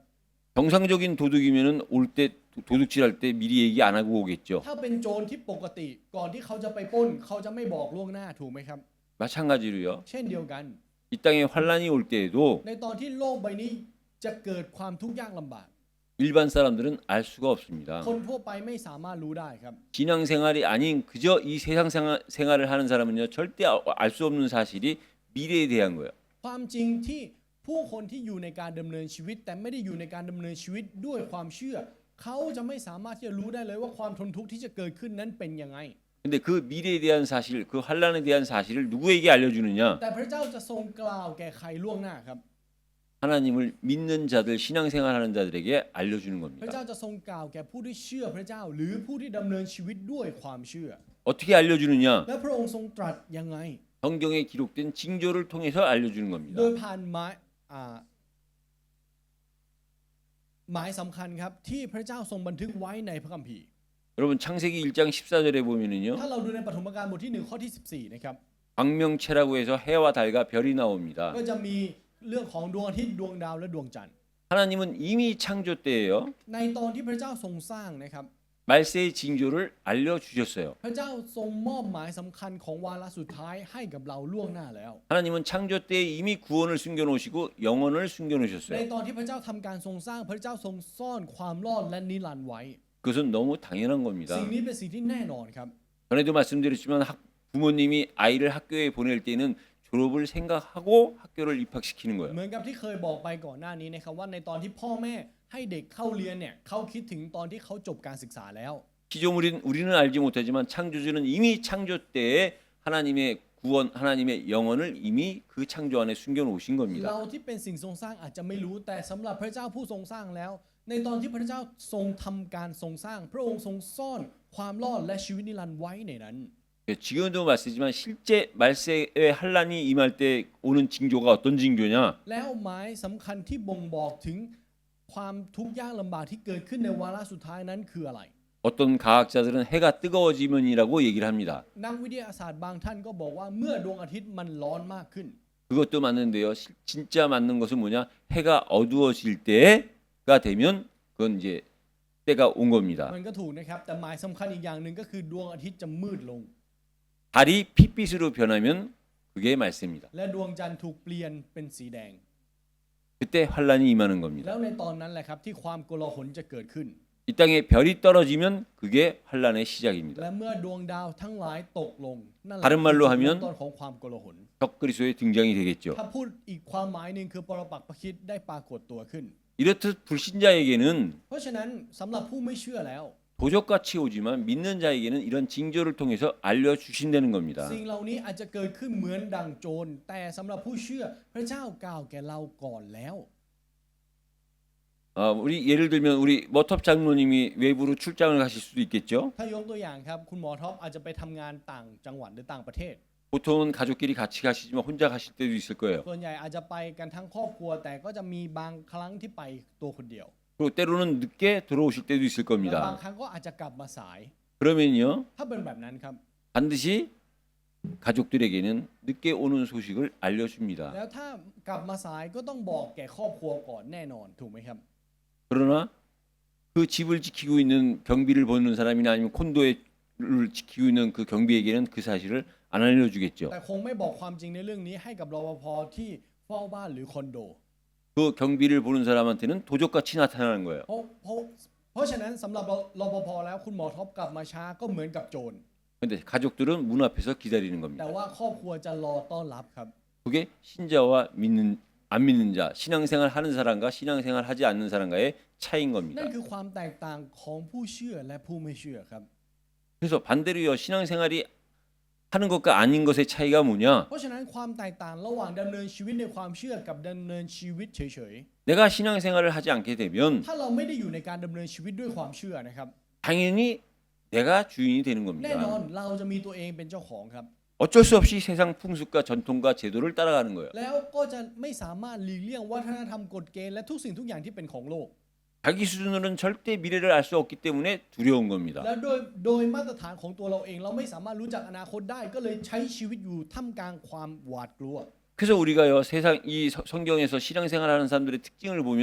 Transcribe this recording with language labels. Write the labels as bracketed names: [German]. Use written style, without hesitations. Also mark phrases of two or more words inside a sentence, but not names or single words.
[Korean] 정상적인 도둑이면은 올 때 도둑질할 때 미리 얘기 안 하고 오겠죠. [Thai] ถ้าเป็นโจรที่ปกติก่อนที่เขาจะไปปล้นเขาจะไม่บอกล่วงหน้าถูกไหมครับ [Korean] 마찬가지로요. [Thai] เช่นเดียวกัน [Korean] 이 땅에 환난이 올 때에도 [Thai] ในตอนที่โลกใบนี้จะเกิดความทุกข์ยากลำบาก [Korean] 일반 사람들은 알 수가 없습니다. [Thai] คนทั่วไปไม่สามารถรู้ได้ครับ [Korean] 신앙생활이 아닌 그저 이 세상 생활을 하는 사람은요 절대 알 수 없는 사실이 미래에 대한 거예요. [Thai] ความจริงที่ผู้คนที่อยู่ในการดำเนินชีวิต แต่ไม่ได้อยู่ในการดำเนินชีวิตด้วยความเชื่อ เขาจะไม่สามารถที่จะรู้ได้เลยว่าความทนทุกข์ที่จะเกิดขึ้นนั้นเป็นยังไง [Korean] 근데 그 미래에 대한 사실, 그 환란에 대한 사실을 누구에게 알려주느냐? [Thai] แต่พระเจ้าจะทรงกล่าวแก่ใครล่วงหน้าครับ [Korean] 하나님을 믿는 자들, 신앙생활하는 자들에게 알려주는 [Thai] พระเจ้า [Korean] 겁니다. [Thai] จะทรงกล่าวแก่ผู้ที่เชื่อพระเจ้า หรือผู้ที่ดำเนินชีวิตด้วยความเชื่อ [Korean] 어떻게 알려주느냐? [Thai] และพระองค์ทรงตรัสยังไง [Korean] 성경에 기록된 징조를 통해서 알려주는 [Thai] โด [Korean] 겁니다. [Thai] ยผ่านหมายสำคัญครับที่พระเจ้าทรงบันทึกไว้ในพระคัมภีร์ [Korean] 여러분 창세기 1장 14절에 보면은요. [Thai] ถ้าเราดูในปฐมกาลบทที่1ข้อที่14นะครับ [Korean] 광명체라고 해서 해와 달과 별이 나옵니다. [Thai] ก็จะมีเรื่องของดวงอาทิตย์ดวงดาวและดวงจันทร์ [Korean] 하나님은 이미 창조 때에요. [Thai] ในตอนที่พระเจ้าทรงสร้างนะครับ [Korean] 말세의 징조를 알려주셨어요. [Thai] พระเจ้าทรงมอบหมายสำคัญของวาระสุดท้ายให้กับเราล่วงหน้าแล้ว [Korean] 하나님은 창조 때에 이미 구원을 숨겨놓으시고 영혼을 [Thai] ใน [Korean] 숨겨놓으셨어요. [Thai] ตอนที่พระเจ้าทำการทรงสร้างพระเจ้าทรงซ่อนความรอดและนิรันดร์ไว้ [Korean] 그것은 너무 당연한 겁니다. [Thai] สิ่งนี้เป็นสิ่งที่แน่นอนครับ [Korean] 전에도 말씀드렸지만 부모님이 아이를 학교에 보낼 때는 졸업을 생각하고 학교를 입학시키는 [Thai] เห [Korean] 거예요. [Thai] มือนกับที่เคยบอกไปก่อนหน้านี้นะครับว่าในตอนที่พ่อแม่ให้เด็กเข้าเรียนเนี่ยเขาคิดถึงตอนที่เขาจบการศึกษาแล้ว [Korean] 피조물인 우리는 알지 못하지만 창조주는 이미 창조 때에 하나님의 구원, 하나님의 영혼을 이미 그 창조 안에 숨겨놓으신 [Thai] เรา [Korean] 겁니다. [Thai] ที่เป็นสิ่งทรงสร้างอาจจะไม่รู้แต่สำหรับพระเจ้าผู้ทรงสร้างแล้ว ในตอนที่พระเจ้าทรงทำการทรงสร้าง พระองค์ทรงซ่อนความรอดและชีวิตนิรันดร์ไว้ในนั้น [Korean] 지금도 말씀이지만 실제 말세의 환란이 임할 때 오는 징조가 어떤 징조냐? [Thai] แล้วหมายสำคัญที่บ่งบอกถึงความทุกข์ยากลำบากที่เกิดขึ้นในวาระสุดท้ายนั้นคืออะไร [Korean] 어떤 과학자들은 해가 뜨거워지면이라고 얘기를 합니다. [Thai] นักวิทยาศาสตร์บางท่านก็บอกว่าเมื่อดวงอาทิตย์มันร้อนมากขึ้น [Korean] 그것도 맞는데요. 진짜 맞는 것은 뭐냐? 해가 어두워질 때가 되면 그건 이제 때가 온 겁니다. [Thai] มันก็ถูกนะครับแต่หมายสำคัญอีกอย่างหนึ่งก็คือดวงอาทิตย์จะมืดลง [Korean] 달이 핏빛으로 변하면 그게 말세입니다. [Thai] และดวงจันทร์ถูกเปลี่ยนเป็นสีแดง [Korean] 그때 환란이 임하는 겁니다. [Thai] แล้วในตอนนั้นแหละครับที่ความโกลาหลจะเกิดขึ้น [Korean] 이 땅에 별이 떨어지면 그게 환란의 시작입니다. [Thai] และเมื่อดวงดาวทั้งหลายตกลงนั่นแหละ [Korean] 다른 말로 [Thai] คือ [Korean] 하면 [Thai] จุดเริ่มต้นของความโกลาหล [Korean] 적그리스도의 등장이 되겠죠. [Thai] ถ้าพูดอีกความหมายหนึ่งคือปรปักษ์พระคริสต์ได้ปรากฏตัวขึ้น [Korean] 이렇듯 불신자에게는 [Thai] เพราะฉะนั้นสำหรับผู้ไม่เชื่อแล้ว [Korean] 도적같이 오지만 믿는 자에게는 이런 징조를 통해서 알려주신다는 겁니다. [Thai] สิ่งเหล่านี้อาจจะเกิดขึ้นเหมือนดังโจรแต่สำหรับผู้เชื่อพระเจ้ากล่าวแก่เราก่อนแล้ว [Korean] 우리 예를 들면 우리 머톱 장로님이 외부로 출장을 가실 수도 있겠죠. [Thai] ถ้ายกตัวอย่างครับคุณหมอท็อปอาจจะไปทำงานต่างจังหวัดหรือต่างประเทศ [Korean] 보통은 가족끼리 같이 가시지만 혼자 가실 때도 있을 거예요. [Thai] ส่วนใหญ่อาจจะไปกันทั้งครอบครัว แต่ก็จะมีบางครั้งที่ไปตัวคนเดียว [Korean] 그리고 때로는 늦게 들어오실 때도 있을 [Thai] และบาง [Korean] 겁니다. [Thai] ครั้งก็อาจจะกลับมาสาย [Korean] 그러면요 [Thai] ถ้าเป็นแบบนั้นครับ [Korean] 반드시 가족들에게는 늦게 오는 소식을 알려줍니다. [Thai] แล้วถ้ากลับมาสายก็ต้องบอกแก่ครอบครัวก่อนแน่นอนถูกไหมครับ [Korean] 그러나 그 집을 지키고 있는 경비를 보는 사람이나 아니면 콘도를 지키고 있는 그 경비에게는 그 사실을 안 알려주겠죠. [Thai] แต่คงไม่บอกความจริงในเรื่องนี้ให้กับรปภที่เฝ้าบ้านหรือคอนโด [Korean] 그 경비를 보는 사람한테는 도적같이 나타나는 거예요. [Thai] เพราะฉะนั้นสำหรับรปภแล้วคุณหมอท็อปกลับมาช้าก็เหมือนกับโจร [Korean] 근데 가족들은 문 앞에서 기다리는 [Thai] แต่ [Korean] 겁니다. [Thai] ว่าครอบครัวจะรอต้อนรับครับ [Korean] 그게 신자와 안 믿는 자, 신앙생활 하는 사람과 신앙생활 하지 않는 사람과의 차이인 [Thai] นั่ [Korean] 겁니다. [Thai] นคือความแตกต่างของผู้เชื่อและผู้ไม่เชื่อครับ [Korean] 그래서 반대로요. 신앙생활이 하는 것과 아닌 것의 차이가 뭐냐? [Thai] เพราะฉะนั้นความแตกต่างระหว่างดำเนินชีวิตในความเชื่อกับดำเนินชีวิตเฉย [Korean] 내가 신앙생활을 하지 않게 되면 [Thai] ๆ ถ้าเราไม่ได้อยู่ในการดำเนินชีวิตด้วยความเชื่อนะครับ [Korean] 당연히 내가 주인이 되는 [Thai] แน่นอน [Korean] 겁니다. [Thai] เราจะมีตัวเองเป็นเจ้าของครับ [Korean] 어쩔 수 없이 세상 풍습과 전통과 제도를 따라가는 거예요. [Thai] แล้วก็จะไม่สามารถหลีกเลี่ยงวัฒนธรรมกฎเกณฑ์และทุกสิ่งทุกอย่างที่เป็นของโลก [Korean] 자기 수준으로는 절대 미래를 알 수 없기 때문에 두려운 겁니다. [Thai] และโดยมาตรฐานของตัวเราเองเราไม่สามารถรู้จักอนาคตได้ก็เลยใช้ชีวิตอยู่ท่ามกลางความหวาดกลัว [Korean] 그래서 우리가요 세상 이 성경에서 신앙생활하는 사람들의 특징을 보면